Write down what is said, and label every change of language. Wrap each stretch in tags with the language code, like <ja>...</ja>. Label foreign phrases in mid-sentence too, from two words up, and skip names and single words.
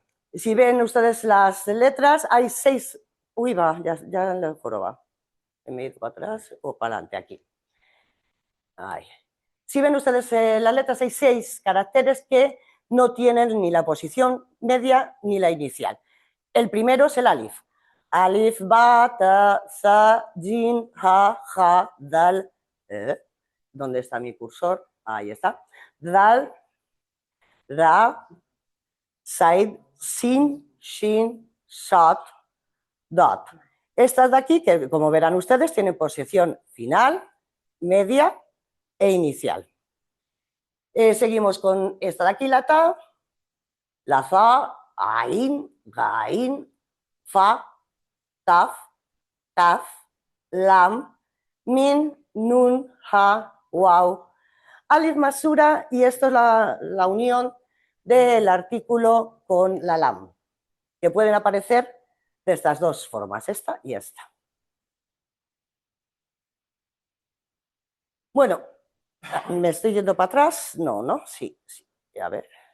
<es>Si ven ustedes las letras, hay 6. Uy, va, ya el joroba. Me he ido para atrás o para adelante aquí. Ay. Si ven ustedes las letras, hay 6 caracteres que no tienen ni la posición media ni la inicial. El primero es el alif. Alif, ba, ta, sa, jin, ha, ja, dal. ¿Dónde está mi cursor? Ahí está. Dal, ra, said, sin, shin, shat, dot. Estas de aquí, que como verán ustedes, tienen posición final, media e inicial. Seguimos con esta de aquí, la ta, la za, ain, gain, fa, taf, kaf, lam, min, nun, ha, waw, alif masura, y esto es la unión del artículo con la lam, que pueden aparecer de estas dos formas, esta y esta. Bueno, ¿me estoy yendo para atrás? No, sí, a ver.</es>